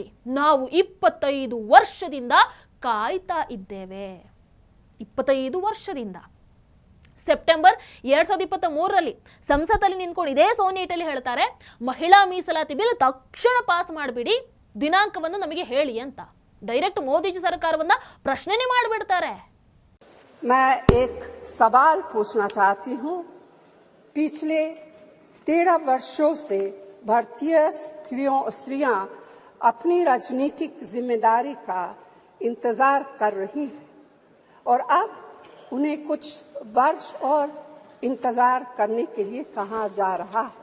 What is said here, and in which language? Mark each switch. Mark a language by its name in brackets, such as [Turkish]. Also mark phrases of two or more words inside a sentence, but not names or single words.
[Kannada] ನಾವು 25 ವರ್ಷದಿಂದ ಕಾಯ್ತಾ ಇದ್ದೇವೆ. 25 ವರ್ಷದಿಂದ. ಸೆಪ್ಟೆಂಬರ್ 2023ರಲ್ಲಿ ಸಂಸತ್ತಲ್ಲಿ ನಿಂತ್ಕೊಂಡು ಇದೇ ಸೋನಿಯಾ ಇಟಲಿ ಹೇಳ್ತಾರೆ, ಮಹಿಳಾ ಮೀಸಲಾತಿ ಬಿಲ್ ತಕ್ಷಣ ಪಾಸ್ ಮಾಡಿಬಿಡಿ, ದಿನಾಂಕವನ್ನು ನಮಗೆ ಹೇಳಿ ಅಂತ. ಡೈರೆಕ್ಟ್ ಮೋದಿಜಿ ಸರ್ಕಾರವನ್ನ ಪ್ರಶ್ನೆನೇ ಮಾಡಿಬಿಡ್ತಾರೆ. [Hindi] मैं एक सवाल पूछना चाहती हूँ। पिछले 13 वर्षों से भारतीय स्त्रियां अपनी राजनीतिक जिम्मेदारी का इंतजार कर रही हैं और अब उन्हें कुछ वर्ष और इंतजार करने के लिए कहा जा रहा है।